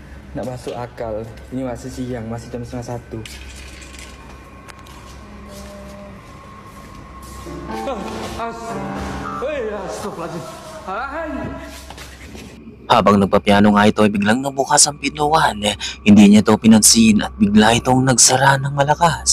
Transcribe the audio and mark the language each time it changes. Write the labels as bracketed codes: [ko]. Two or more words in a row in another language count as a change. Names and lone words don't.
[id] Nak masuk akal. Ini masih siang, masih jam 12:30. [tl] Habang nagpapiano nga ito ay biglang nabukas ang pintuan. Hindi niya ito pinansin at bigla itong nagsara ng malakas.